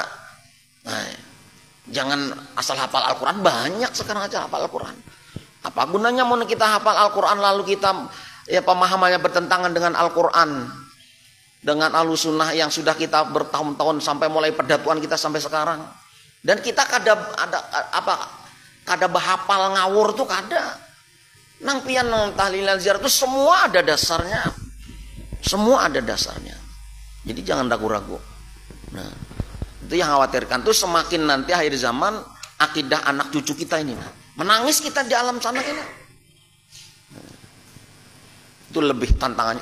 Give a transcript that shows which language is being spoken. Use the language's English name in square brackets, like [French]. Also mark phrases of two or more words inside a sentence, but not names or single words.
[Indonesian] Nah, jangan asal hafal Al-Quran, banyak sekarang aja hafal Al-Quran. Apa gunanya mau kita hafal Al-Quran lalu kita pemahamannya bertentangan dengan Al-Quran, dengan Ahlussunnah yang sudah kita bertahun-tahun sampai mulai perdatuan kita sampai sekarang. [Banjar] Dan kita kada bahapal ngawur tuh kada. Nang pian nang tahlilan ziarah itu semua ada dasarnya. [Indonesian] Semua ada dasarnya. Jadi jangan ragu-ragu. Nah, itu yang khawatirkan tuh semakin nanti akhir zaman akidah anak cucu kita ini menangis kita di alam sana ini. Itu lebih tantangannya.